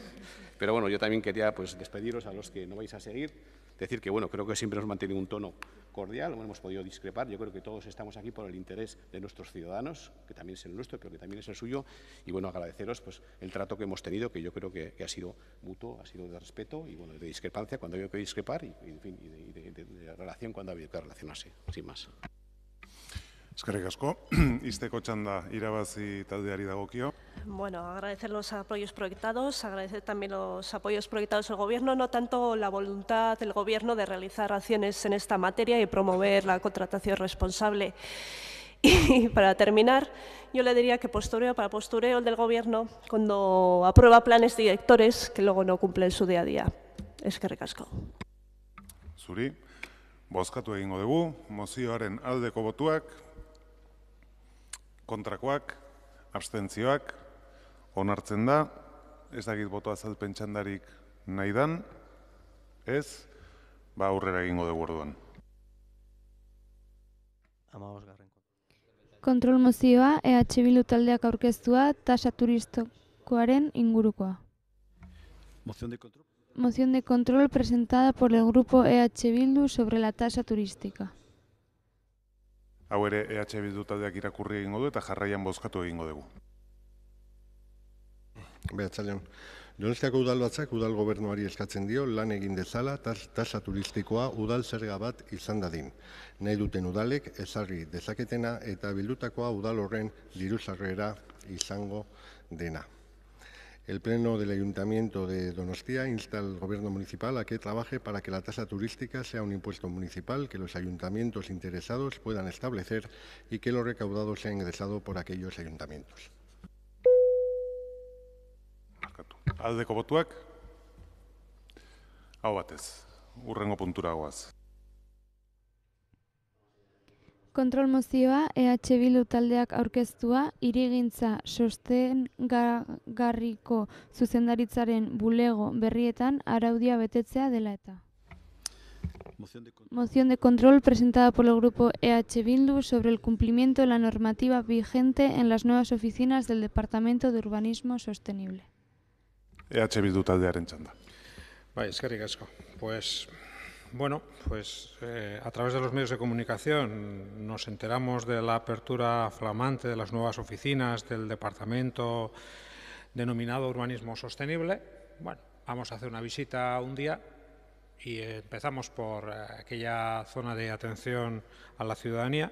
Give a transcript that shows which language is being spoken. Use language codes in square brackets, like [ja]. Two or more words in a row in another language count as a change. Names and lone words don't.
[es] Pero bueno, yo también quería pues despediros a los que no vais a seguir, decir que bueno, creo que siempre hemos mantenido un tono cordial, no hemos podido discrepar. Yo creo que todos estamos aquí por el interés de nuestros ciudadanos, que también es el nuestro, pero que también es el suyo. Y bueno, agradeceros pues el trato que hemos tenido, que yo creo que ha sido mutuo, ha sido de respeto y bueno, de discrepancia cuando ha habido que discrepar y en fin, de relación cuando ha habido que relacionarse, sin más. [eu] Eskerrik asko, izteko txanda irabazi taldeari dagokio. [es] Bueno, agradecer los apoyos proyectados, agradecer también los apoyos proyectados del Gobierno, no tanto la voluntad del Gobierno de realizar acciones en esta materia y promover la contratación responsable. Y para terminar, yo le diría que para postureo el del Gobierno, cuando aprueba planes directores que luego no cumple en su día a día. [eu] Eskerrik asko. Zuri, bozkatu egingo dugu, mozioaren aldeko botuak, kontrakoak, abstentzioak, onartzen da, ez dakit boto azalpen txandarik nahi dan, ez, aurrera egingo dugu orduan. Kontrol mozioa, EH Bildu taldeak aurkeztua, tasa turistikoaren ingurukoa. [es] Moción de control presentada por el grupo EH Bildu sobre la tasa turística. [eu] Hau ere EH Bildu taldeak irakurri egingo du eta jarraian bozkatu egingo dugu. Behatzaleon, Donostiako udalbatzak udal gobernuari eskatzen dio lan egin dezala tasa turistikoa udal zerga bat izan dadin. Nahi duten udalek ezarri dezaketena eta bildutakoa udal horren diru sarrera izango dena. [es] El Pleno del Ayuntamiento de Donostia insta al Gobierno municipal a que trabaje para que la tasa turística sea un impuesto municipal que los ayuntamientos interesados puedan establecer y que lo recaudado sea ingresado por aquellos ayuntamientos. [eu] Aldeko botuak, hau batez, hurrengo puntura goaz. Kontrol mozioa, EH Bildu taldeak aurkeztua, hirigintza sostengarriko zuzendaritzaren bulego berrietan araudia betetzea dela eta. [es] Moción de control presentada por el grupo EH Bildu sobre el cumplimiento de la normativa vigente en las nuevas oficinas del Departamento de Urbanismo Sostenible. [eu] EH Bildu taldearen txanda. Bai, eskerrik asko. [es] Bueno, a través de los medios de comunicación nos enteramos de la apertura flamante de las nuevas oficinas del departamento denominado Urbanismo Sostenible. Bueno, vamos a hacer una visita un día y empezamos por aquella zona de atención a la ciudadanía.